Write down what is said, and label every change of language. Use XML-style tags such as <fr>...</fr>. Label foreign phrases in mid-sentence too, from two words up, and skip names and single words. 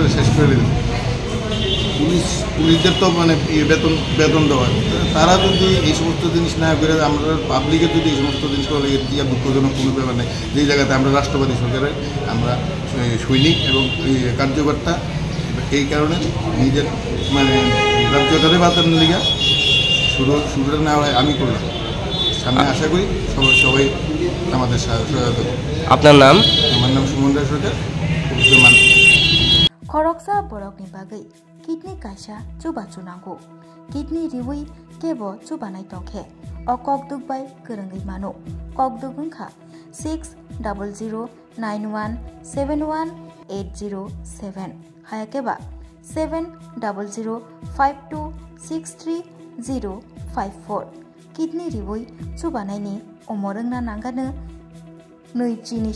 <bn>শেষ করে দিল পুলিশদের তো মানে বেতন দেওয়া তারা যদি এই সমস্ত জিনিস না করে আমরা পাবলিকের যদি এই সমস্ত জিনিস করে এর দুঃখজনক কোনো ব্যাপার নেই যেই জায়গাতে আমরা রাষ্ট্রবাদী সরকারের আমরা সৈনিক এবং কার্যকর্তা এই কারণে নিজের মানে রাজ্যটারে বাঁচানোর লিগা শুরুটা না হয় আমি করলাম সামনে আশা করি সবাই আমাদের সহায়তা। আপনার নাম? আমার নাম সুমন রায় সরকার।</bn> <trp>খরকসা বরকনি বাগৈ kidney kaisa chuba chunango kidney riwi kebo chubanai tongkhe o kokduk bai kwrwngwi mano kokduk wngkha 6091718007 hayakeba 7005263054 kidney riwi chubanaini omorungna nangano 2 chini</trp>